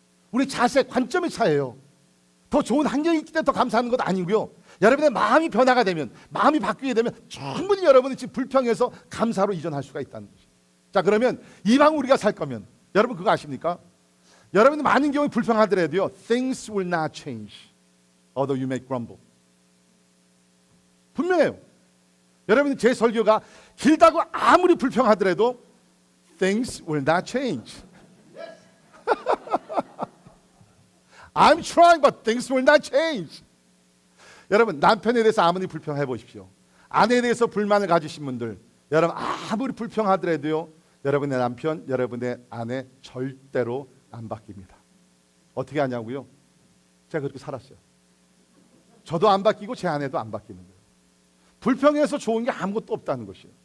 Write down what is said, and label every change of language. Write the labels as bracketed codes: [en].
[ko] 우리 자세, 관점의 차이예요. 더 좋은 환경이 있기 때문에 더 감사하는 것도 아니고요. 여러분의 마음이 변화가 되면, 마음이 바뀌게 되면 충분히 여러분이 지금 불평해서 감사로 이전할 수가 있다는 것이죠. 자, 그러면 이왕 우리가 살 거면 여러분 그거 아십니까? 여러분이 많은 경우에 불평하더라도요, [en] things will not change although you may grumble. [ko] 분명해요. 여러분이 제 설교가 길다고 아무리 불평하더라도 [en] things will not change. I'm trying but things will not change. [ko] 여러분 남편에 대해서 아무리 불평해 보십시오. 아내에 대해서 불만을 가지신 분들, 여러분 아무리 불평하더라도요, 여러분의 남편, 여러분의 아내 절대로 안 바뀝니다. 어떻게 하냐고요? 제가 그렇게 살았어요. 저도 안 바뀌고 제 아내도 안 바뀌는 거예요. 불평해서 좋은 게 아무것도 없다는 것이에요.